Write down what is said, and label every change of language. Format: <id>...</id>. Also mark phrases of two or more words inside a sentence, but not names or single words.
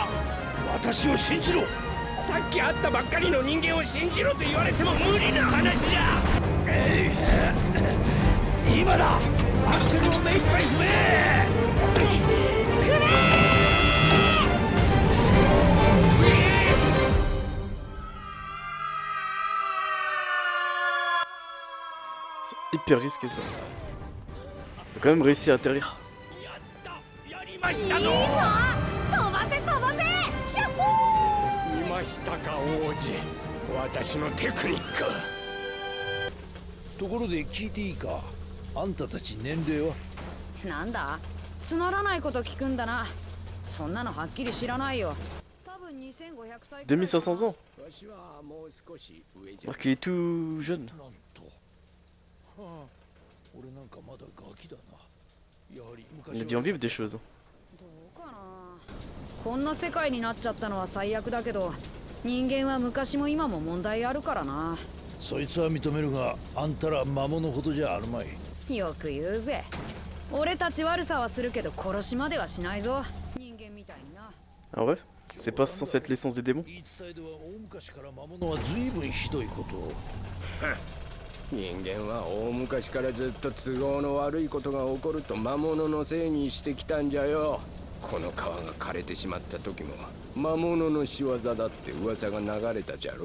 <ja>私を信じろ。さっき会ったばっかりの人間を信じろと言われても無理な話じゃ。今だ。アクセルを目いっぱい踏め。</ja> <fr>C'est hyper risqué ça. T'as quand même réussi à atterrir.</fr> <ja>やりましたぞ。飛ばせ飛ばせ。やっほー。見ましたか王子、私のテクニック。ところで聞いていいか。あんたたち年齢は？なんだつまらないこと聞くんだな。そんなのはっきり知らないよ。多分2500歳。</ja> <fr>2500 ans.</fr> <ja>わしはもう少し上じゃ。</ja> <fr>Alors qu'il est tout jeune.</fr> <ja>なんと。はあ、俺なんかまだガキだな。やはり</ja> <fr>Il a dû en vivre des choses.</fr> <ja>どうかな。こんな世界になっちゃったのは最悪だけど、人間は昔も今も問題あるからな。そいつは認めるが、あんたら魔物ほどじゃあるまい。よく言うぜ。俺たち悪さはするけど殺しまではしないぞ。人間みたいにな。</ja> <fr>Ah ouais? C'est pas censé être l'essence des démons?</fr> <ja>言い伝えでは大昔から魔物は随分ひどいことを。人間は大昔からずっと都合の悪いことが起こると魔物のせいにしてきたんじゃよ。この川が枯れてしまった時も魔物の仕業だって噂が流れたじゃろ。</ja>